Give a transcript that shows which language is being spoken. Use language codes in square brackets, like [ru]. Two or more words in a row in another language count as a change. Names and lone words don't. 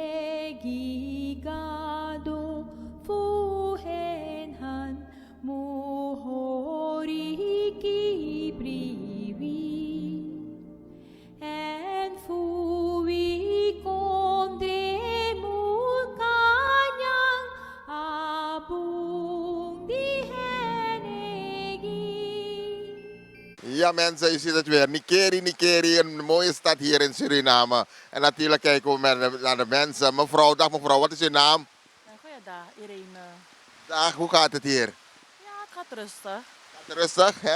[nl] begigado fuhenhan muhori kibriwi and fui konde mukanyang abung dihenegi. Ja mensen, u ziet het weer. Nikeri, een mooie stad hier in Suriname. En natuurlijk kijken we naar de mensen. Mevrouw, dag mevrouw, wat is uw naam? Goeiedag, Irene. Dag, hoe gaat het hier? Ja, het gaat rustig. Gaat het rustig, hè?